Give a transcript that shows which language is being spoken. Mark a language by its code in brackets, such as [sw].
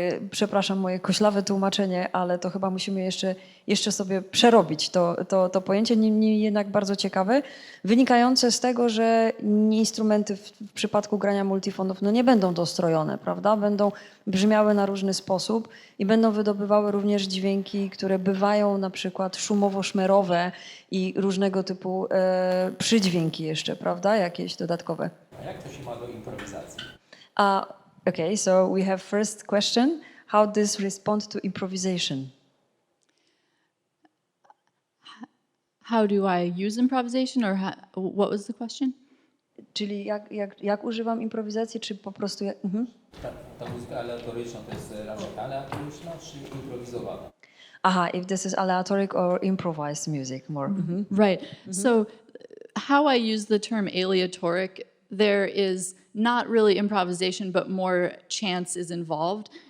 [pl] Przepraszam moje koślawe tłumaczenie, ale to chyba musimy jeszcze sobie przerobić to pojęcie, niemniej jednak bardzo ciekawe, wynikające z tego, że instrumenty w przypadku grania multifonów nie będą dostrojone, prawda? Będą brzmiały na różny sposób i będą wydobywały również dźwięki, które bywają na przykład szumowo-szmerowe i różnego typu przydźwięki jeszcze, prawda? Jakieś dodatkowe. A jak to się ma do improwizacji? [en] Okay, so we have first question. How does respond to improvisation? How do I use improvisation, or what was the question? [pl] Czyli jak używam improwizacji, czy po prostu... Ta muzyka aleatoryczna to jest raczej aleatoryczna, czy improwizowana? [en] Aha, if this is aleatoric or improvised music more. Right. So how I use the term aleatoric, there is not really improvisation, but more chance is involved.